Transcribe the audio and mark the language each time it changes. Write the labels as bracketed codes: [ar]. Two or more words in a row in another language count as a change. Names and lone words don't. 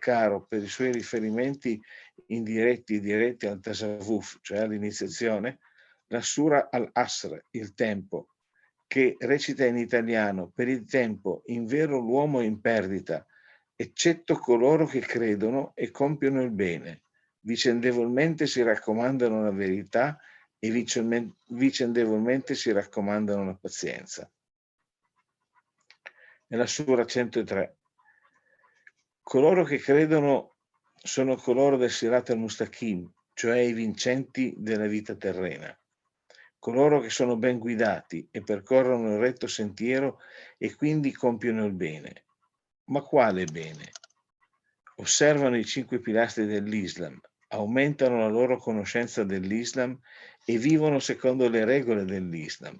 [it] caro per i suoi riferimenti indiretti e diretti al tasawwuf, cioè all'iniziazione, la Sura al-Asr, il tempo, che recita in italiano: per il tempo, invero l'uomo è in perdita, eccetto coloro che credono e compiono il bene, vicendevolmente si raccomandano la verità e vicendevolmente si raccomandano la pazienza. Nella Sura 103. Coloro che credono sono coloro del [ar] صراط المستقيم, [it] cioè i vincenti della vita terrena. Coloro che sono ben guidati e percorrono il retto sentiero e quindi compiono il bene. Ma quale bene? Osservano i 5 pilastri dell'Islam, aumentano la loro conoscenza dell'Islam e vivono secondo le regole dell'Islam.